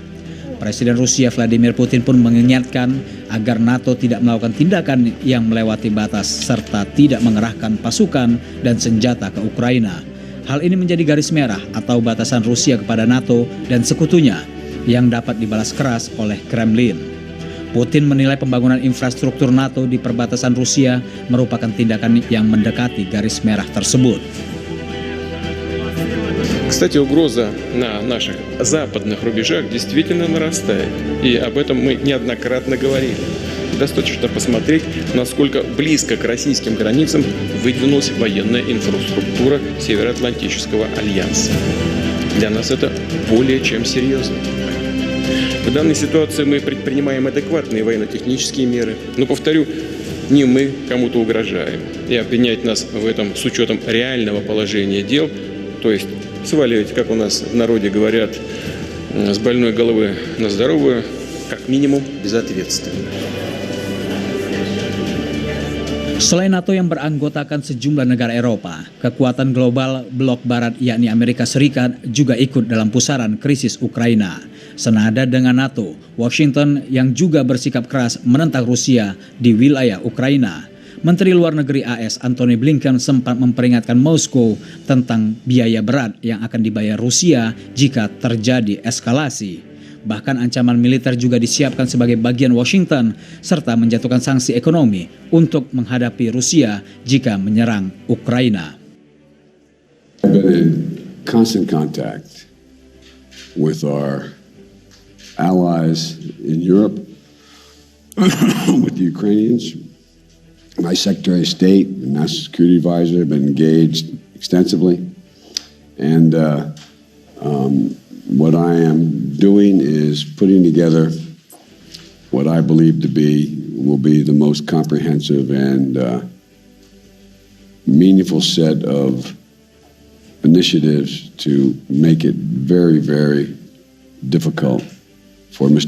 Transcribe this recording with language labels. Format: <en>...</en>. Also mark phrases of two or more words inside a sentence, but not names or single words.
<id>Presiden Rusia Vladimir Putin pun mengingatkan agar NATO tidak melakukan tindakan yang melewati batas serta tidak mengerahkan pasukan dan senjata ke Ukraina. Hal ini menjadi garis merah atau batasan Rusia kepada NATO dan sekutunya yang dapat dibalas keras oleh Kremlin. Putin menilai pembangunan infrastruktur NATO di perbatasan Rusia merupakan tindakan yang mendekati garis merah tersebut.</id> <ru>Кстати, угроза на наших западных рубежах действительно нарастает. И об этом мы неоднократно говорили. Достаточно посмотреть, насколько близко к российским границам выдвинулась военная инфраструктура Североатлантического альянса. Для нас это более чем серьезно. В данной ситуации мы предпринимаем адекватные военно-технические меры. Но, повторю, не мы кому-то угрожаем. И обвинять нас в этом с учетом реального положения дел, то есть сваливать, как у нас в народе говорят, с больной головы на здоровую, как минимум безответственно.</ru> <id>Selain NATO yang beranggotakan sejumlah negara Eropa, kekuatan global blok barat yakni Amerika Serikat juga ikut dalam pusaran krisis Ukraina. Senada dengan NATO, Washington yang juga bersikap keras menentang Rusia di wilayah Ukraina. Menteri Luar Negeri AS Antony Blinken sempat memperingatkan Moskow tentang biaya berat yang akan dibayar Rusia jika terjadi eskalasi. Bahkan ancaman militer juga disiapkan sebagai bagian Washington serta menjatuhkan sanksi ekonomi untuk menghadapi Rusia jika menyerang Ukraina.</id> <en>I've been in constant contact with our allies in Europe, with the Ukrainians. My Secretary of State and National Security Advisor have been engaged extensively, and What I am doing is putting together what I believe will be the most comprehensive and meaningful set of initiatives to make it very, very difficult for Mr.</en>